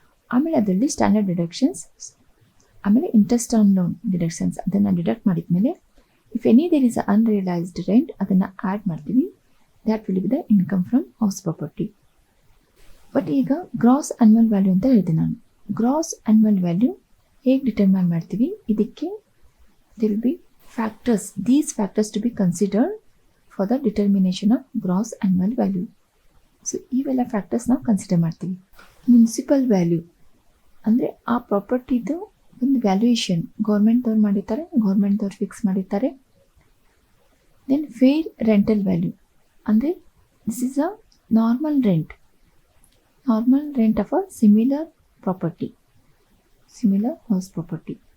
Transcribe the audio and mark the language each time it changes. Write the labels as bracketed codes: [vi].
[kn] ಆಮೇಲೆ ಅದರಲ್ಲಿ standard deductions, ಆಮೇಲೆ ಇಂಟ್ರೆಸ್ಟ್ ಆನ್ ಲೋನ್ ಡಿಡಕ್ಷನ್ಸ್ ಅದನ್ನು ಡಿಡಕ್ಟ್ ಮಾಡಿದ್ಮೇಲೆ [en] if any there is [kn] unrealised rent ಅದನ್ನು ಆ್ಯಡ್ ಮಾಡ್ತೀವಿ. [en] That will be the income from house property. [kn] But ಈಗ ಗ್ರಾಸ್ ಆನ್ಯುವಲ್ ವ್ಯಾಲ್ಯೂ ಅಂತ ಹೇಳಿದೆ ನಾನು. ಗ್ರಾಸ್ ಆನ್ಯುವಲ್ ವ್ಯಾಲ್ಯೂ ಹೇಗೆ ಡಿಟರ್ಮೈನ್ ಮಾಡ್ತೀವಿ, ಇದಕ್ಕೆ [en] there will be factors, these factors to be considered for the determination of gross annual value. [kn] So ಇವೆಲ್ಲ factors ನಾವು consider ಮಾಡ್ತೀವಿ. ಮುನ್ಸಿಪಲ್ ವ್ಯಾಲ್ಯೂ ಅಂದರೆ ಆ ಪ್ರಾಪರ್ಟಿದು ಒಂದು ವ್ಯಾಲ್ಯೂಯೇಷನ್ ಗೌರ್ಮೆಂಟ್ದವ್ರು ಮಾಡಿರ್ತಾರೆ, ಗೌರ್ಮೆಂಟ್ದವ್ರು ಫಿಕ್ಸ್ ಮಾಡಿರ್ತಾರೆ. [en] Then fair rental value ಅಂದರೆ this is a normal rent of a similar property, similar house property.